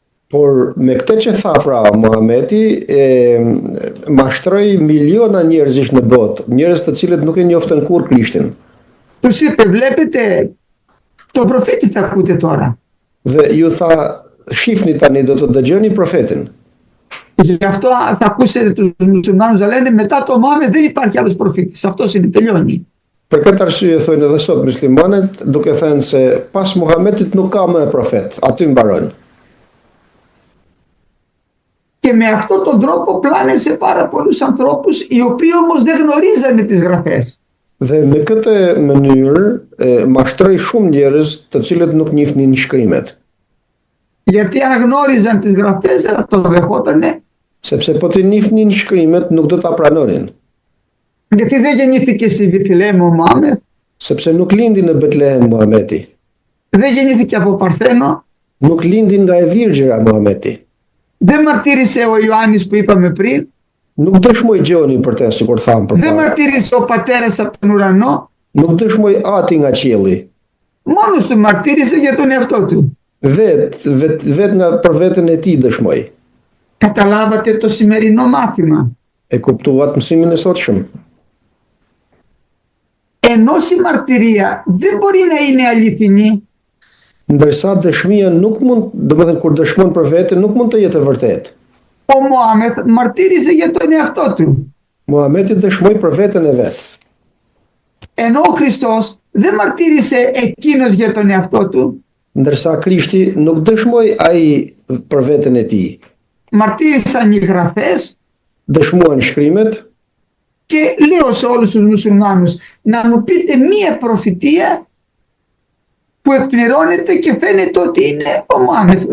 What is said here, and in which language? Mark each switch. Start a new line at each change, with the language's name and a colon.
Albanian: Por me këtë që tha pra Muhameti, mashtroi miliona njerëzish në botë, njerëz të cilët nuk e njoftën kur Krishtin.
Greek: Τους είπε, βλέπετε, τον προφήτη θα ακούτε τώρα.
Albanian: Dhe ju tha, shifni tani, do të dëgjoni profetin.
Greek: Γι' αυτό θα ακούσετε τους μουσουλμάνους να λένε μετά το Μωάμεθ δεν υπάρχει άλλος προφήτης. Αυτός είναι, τελειώνει.
Albanian: Për këtë arsye thonë edhe sot muslimanët, duke thënë se pas Muhametit nuk ka më profet, aty mbaron.
Greek: Και με αυτόν τον τρόπο πλάνεσε πάρα πολλούς ανθρώπους οι οποίοι όμως δεν γνωρίζανε τις γραφές.
Albanian: Dhe me këtë mënyrë mashtroi shumë njerëz të cilët nuk njihnin shkrimet.
Greek: Γιατί αναγνώριζαν τις γραφές, δεν θα το δεχότανε.
Albanian: Sepse po të njihnin shkrimet nuk do ta pranonin.
Greek: Γιατί δεν γεννήθηκε στη Βιθλεέμ ο Μωάμεθ,
Albanian: Sepse nuk lindi në Betlehem Muhameti.
Greek: δεν γεννήθηκε από Παρθένο,
Albanian: Nuk lindi nga e Virgjëra Muhameti.
Greek: δεν μαρτύρησε ο Ιωάννης που είπαμε πριν,
Albanian: Nuk dëshmoi Gjoni për të, sikur thamë
Greek: δεν
Albanian: përpara.
Greek: μαρτύρησε ο πατέρας από τον ουρανό,
Albanian: Nuk dëshmoi Ati nga qielli.
Greek: μόνος του μαρτύρησε για τον εαυτό του.
Albanian: Vet nga për veten e tij dëshmoi.
Greek: Καταλάβατε το σημερινό μάθημα.
Albanian: E kuptuat mësimin e sotshëm.
Greek: Ενώ η μαρτυρία δεν μπορεί να είναι αληθινή,
Albanian: Ndërsa dëshmia nuk mund, domethënë kur dëshmon për veten nuk mund të jetë e vërtetë.
Greek: ο Μωάμεθ μαρτύρησε για τον εαυτό του.
Albanian: Muhameti dëshmoi për veten e vet.
Greek: Ενώ ο Χριστός δεν μαρτύρησε εκείνος για τον εαυτό του,
Albanian: Ndërsa Krishti nuk dëshmoi ai për veten e tij.
Greek: μαρτύρησαν οι γραφές.
Albanian: Dëshmuan shkrimet.
Greek: Και λέω σε όλους τους μουσουλμάνους να μου πείτε μία προφητεία που εκπληρώνεται και φαίνεται ότι είναι ο Μωάμεθ.